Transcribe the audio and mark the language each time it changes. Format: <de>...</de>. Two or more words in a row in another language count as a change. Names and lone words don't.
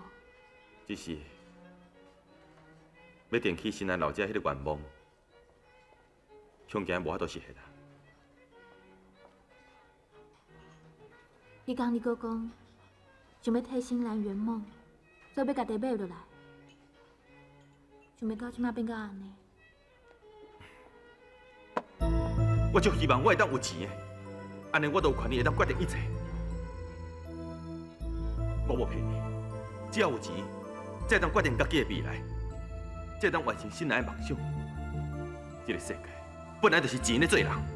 <nan>只是要定起新咱老家迄个愿望，恐惊无法度实现啦。迄天你阁讲，想要替新兰圆梦，所以要甲地买落来。想袂到即摆变到安尼。我就希望我会当有钱的，安尼我就有权利会当决定一切。我无骗你，只要有钱，才会当决定家己的未来，才会当完成心内的梦想。这个世界本来就是钱在做人。</nan>